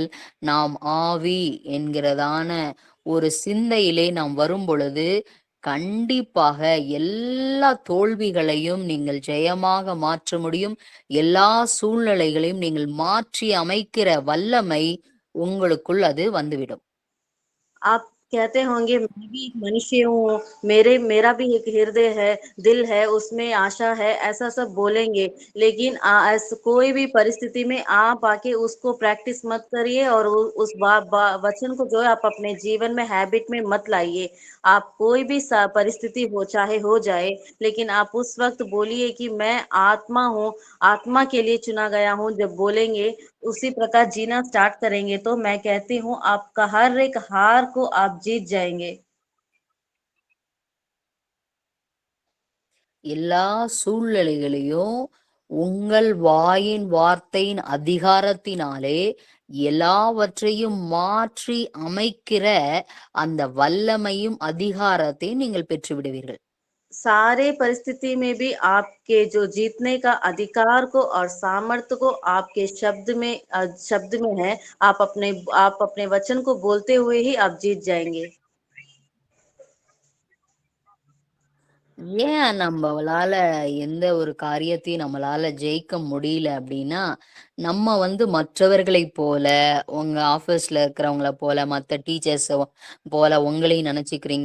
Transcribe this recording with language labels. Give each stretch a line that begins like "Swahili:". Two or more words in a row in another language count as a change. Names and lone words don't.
Tamil: நாம் ஆவி என்கிறதான ஒரு சிந்தையிலே நாம் வரும்பொழுது கண்டிப்பாக எல்லா தோல்விகளையும் நீங்கள் ஜெயமாக மாற்ற முடியும். எல்லா சூழ்நிலைகளையும் நீங்கள் மாற்றி அமைக்கிற வல்லமை உங்களுக்குள் அது வந்துவிடும்.
Hindi: आप कहते होंगे मैं भी एक मनुष्य हूँ, मेरा भी एक हृदय है, दिल है, उसमें आशा है, ऐसा सब बोलेंगे। लेकिन कोई भी परिस्थिति में आप आके उसको प्रैक्टिस मत करिए और उस वचन को जो है आप अपने जीवन में हैबिट में मत लाइए। आप कोई भी परिस्थिति हो चाहे हो जाए, लेकिन आप उस वक्त बोलिए कि मैं आत्मा हूँ, आत्मा के लिए चुना गया हूँ। जब बोलेंगे उसी प्रकार जीना स्टार्ट करेंगे तो मैं कहती हूँ आपका हर एक हार को आप जीत जाएंगे।
Tamil: எல்லா சூழ்நிலைகளையும் உங்கள் வாயின் வார்த்தையின் அதிகாரத்தினாலே எல்லாவற்றையும் மாற்றி அமைக்கிற அந்த வல்லமையும் அதிகாரத்தையும் நீங்கள் பெற்று விடுவீர்கள்.
Hindi: सारे परिस्थिति में भी आपके जो जीतने का अधिकार को और सामर्थ्य को आपके शब्द में है। आप अपने वचन को बोलते हुए ही आप जीत जाएंगे।
Tamil: ஏன் நம்மளால எந்த ஒரு காரியத்தையும் நம்மளால ஜெயிக்க முடியல அப்படின்னா, நம்ம மற்றவர்களைப் போல, உங்க ஆஃபீஸ்ல இருக்கிறவங்கள போல, மத்த டீச்சர்ஸ் போல உங்களையும் நெனச்சுக்கிறீங்க.